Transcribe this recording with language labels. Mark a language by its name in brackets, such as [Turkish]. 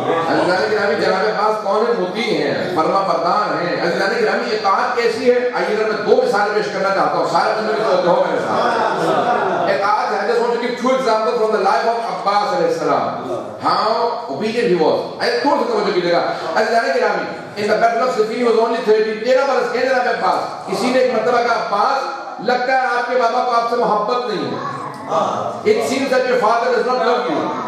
[Urdu] عزیزان گرامی جناب عباس کون ہیں؟ مطیع ہیں فرما بردار ہیں. عزیزان گرامی اطاعت کیسی ہے؟ آئیے اگر میں دو مثالیں پیش کرنا چاہتا ہوں سارے بندوں کی توجہ ہو میرے ساتھ. اطاعت ہے [English] I just want to give two examples from the life of Abbas alayhi salam. How obedient he was. [Urdu] تھوڑا سا توجہ کیجئے گا. عزیزان گرامی [English] in the battle of Siffin he was only 13. [Urdu] 13 برس کے جناب عباس. کسی نے ایک مرتبہ کہا عباس لگتا ہے آپ کے بابا کو آپ سے محبت نہیں ہے. [English] It seems that your father does not love you.